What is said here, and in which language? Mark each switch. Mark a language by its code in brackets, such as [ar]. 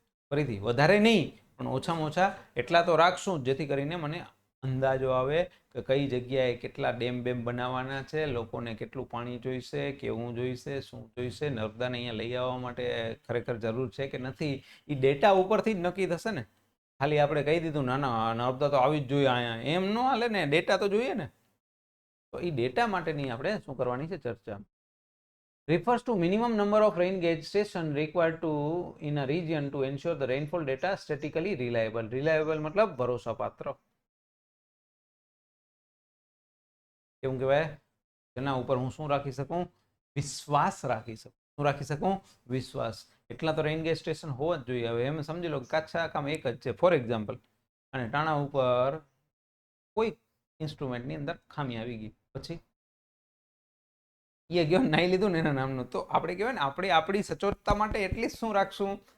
[gu] ફરીથી, વધારે નહીં પણ ઓછામાં ઓછા એટલા તો રાખશું, જેથી કરીને મને અંદાજો આવે કે કઈ જગ્યાએ કેટલા ડેમ બેમ બનાવવાના છે, લોકોને કેટલું પાણી જોઈશે, કેવું જોઈશે, શું જોઈશે, નર્મદાને અહીંયા લઈ આવવા માટે ખરેખર જરૂર છે કે નથી. એ ડેટા ઉપરથી જ નક્કી થશે ને. ખાલી આપણે કહી દીધું ના ના નર્મદા તો આવી જ જોઈએ અહીંયા, એમ ન હાલે ને. ડેટા તો જોઈએ ને. તો એ ડેટા માટેની આપણે શું કરવાની છે? ચર્ચા. [en] refers to minimum number of rain gauge station required to in a region to ensure the rainfall data statistically reliable. [gu] Reliable मतलब ભરોસાપાત્ર. કેવું કહેવાય? તેના ઉપર હું શું રાખી શકું? વિશ્વાસ રાખી શકું. શું રાખી શકું? વિશ્વાસ. એટલા તો રેઇન ગેજ સ્ટેશન હોવા જ જોઈએ. હવે એમ સમજી લો કે કાચા કામ એક જ છે ફોર એક્ઝામ્પલ, અને ટાણા ઉપર કોઈ ઇન્સ્ટ્રુમેન્ટની અંદર ખામી આવી ગઈ, પછી એ ગયો નાઈ લીધું ને એના નામનું, તો આપણે કહેવાય ને આપણે આપણી સચોટતા માટે એટલી શું રાખશું?